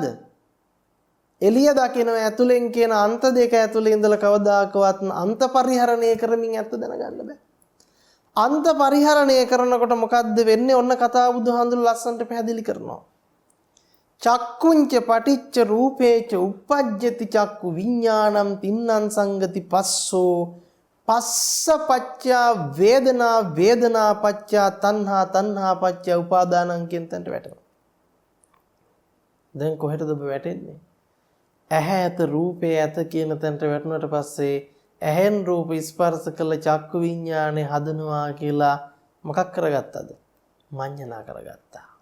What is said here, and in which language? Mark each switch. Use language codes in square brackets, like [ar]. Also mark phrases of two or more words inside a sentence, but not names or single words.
[si] එළිය දකින්න ඇතුලෙන් කියන අන්ත දෙක ඇතුලේ ඉඳලා කවදාකවත් අන්ත පරිහරණය කරමින් ඇත්ත දැනගන්න බෑ. අන්ත පරිහරණය කරනකොට මොකද්ද වෙන්නේ? ඔන්න කතාව බුදුහාඳුන ලස්සනට පැහැදිලි කරනවා. [pi] චක්කුංච පටිච්ච රූපේච uppajjati චක්කු විඥානං තින්නං සංගති පස්සෝ පස්ස පච්චා වේදනා වේදනා පච්චා තණ්හා තණ්හා පච්චා උපාදානං [si] කියන තැනට වැටෙනවා. දැන් කොහෙටද ඔබ වැටෙන්නේ? ඇහැ ඇත රූපේ ඇත කියන තැනට වැටුණාට පස්සේ ඇහෙන් රූප ස්පර්ශ කළ චක්කු විඥානේ හදනවා කියලා මොකක් කරගත්තද? මඤ්ඤණා කරගත්තා.